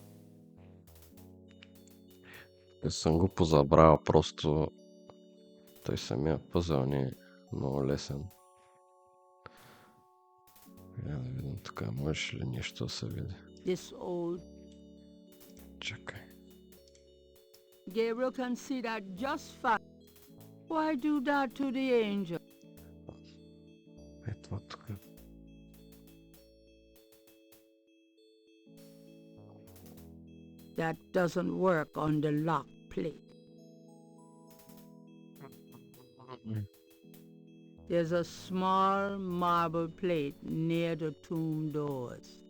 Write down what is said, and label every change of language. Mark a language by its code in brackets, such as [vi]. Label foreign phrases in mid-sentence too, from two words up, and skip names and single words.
[bg] Съм го позабравил, просто той самия пъзъл не е много лесен. Да видим тук, можеш ли нещо да се види? Чакай. [en] Gabriel can see that just fine. Why do that to the angel? [bg] Ето тук. [en] That doesn't work on the lock plate. There's a small marble plate near the tomb doors.